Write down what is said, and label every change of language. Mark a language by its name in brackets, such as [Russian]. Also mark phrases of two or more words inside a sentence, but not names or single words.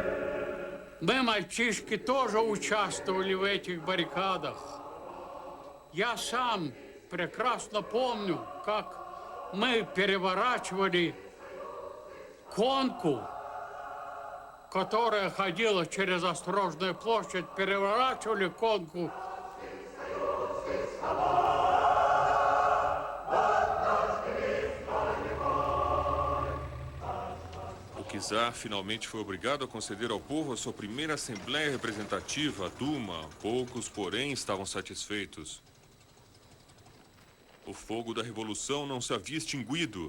[Russian] Мы, мальчишки, тоже участвовали в этих баррикадах. Я сам прекрасно помню, как мы переворачивали конку которая ходила через Острожную площадь, переворачивали конку. [Portuguese] O czar finalmente foi obrigado a conceder ao povo a sua primeira Assembleia Representativa, a Duma. Poucos, porém, estavam satisfeitos. O fogo da Revolução não se havia extinguido.